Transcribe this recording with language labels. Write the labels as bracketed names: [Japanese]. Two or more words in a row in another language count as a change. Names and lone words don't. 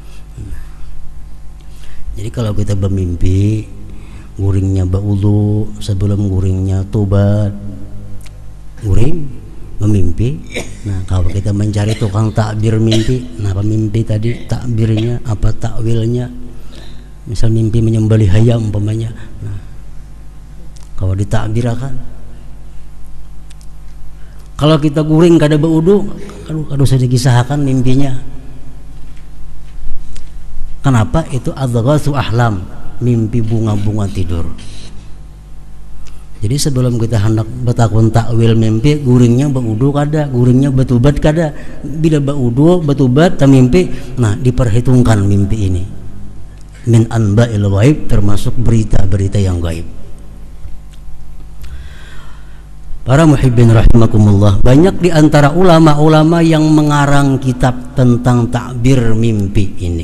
[Indonesian] Jadi kalau kita bermimpi, guringnya berwudu, sebelum guringnya tobat, guring memimpi. Nah, kalau kita mencari tukang takbir mimpi, nah apa mimpi tadi, takbirnya apa, takwilnya, misal mimpi menyembelih ayam umpamanya, nah kalau ditakbirakan. Kalau kita guring kada berwudu, aduh saya dikisahkan mimpinya. Kenapa? Itu [Arabic] أضغاث أحلام, [Indonesian] mimpi bunga-bunga tidur. Jadi sebelum kita hendak bertakun takwil mimpi, guringnya berwudu kada, guringnya bertobat kada. Bila berwudu, bertobat, mimpi, nah diperhitungkan mimpi ini [Arabic] من أنباء الغيب, [Indonesian] termasuk berita-berita yang gaib. Para muhibbin rahimakumullah, banyak di antara ulama-ulama yang mengarang kitab tentang takbir mimpi ini.